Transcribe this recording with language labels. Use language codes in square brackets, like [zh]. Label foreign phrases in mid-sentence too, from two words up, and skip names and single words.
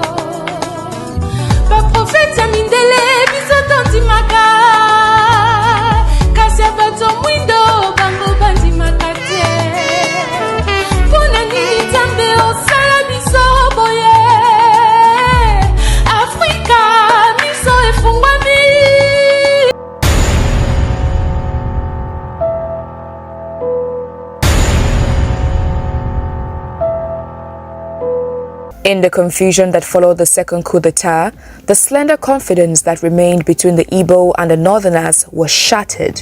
[ln] Baprofeta mindele biso tondimaka Kasi abato mwindo bango bandimaka te Pona nini Nzambe osala biso boye Afrika miso efungwami [en] In the confusion that followed the second coup d'etat, the slender confidence that remained between the Igbo and the Northerners was shattered.